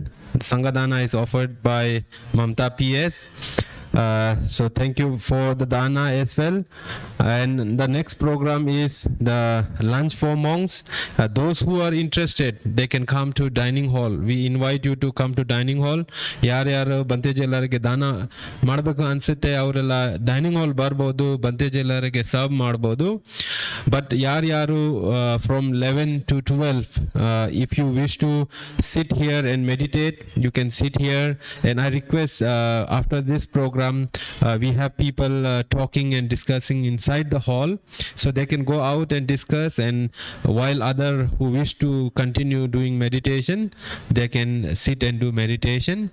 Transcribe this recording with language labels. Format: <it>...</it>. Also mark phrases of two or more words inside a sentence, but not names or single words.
<en>Sangadana is offered by Mamta PS. So thank you for the dana as well. And the next program is the lunch for monks. Those who are interested, they can come to dining hall. We invite you to come to dining hall.</en> <kn>ಯಾರು ಭಂತೇಜಿ ಎಲ್ಲರಿಗೆ ದಾನ ಮಾಡಬೇಕು ಅನ್ಸುತ್ತೆ ಅವರೆಲ್ಲ</kn> <en>dining hall</en> <kn>ಬರ್ಬೋದು. ಭಂತೇಜಿ ಎಲ್ಲರಿಗೆ ಸರ್ವ್ ಮಾಡ್ಬೋದು.</kn> <en>But ಯಾರು from 11 to 12, if you wish to sit here and meditate, you can sit here. And I request after this program, we have people talking and discussing inside the hall, so they can go out and discuss, and while other who wish to continue doing meditation, they can sit and do meditation.</en>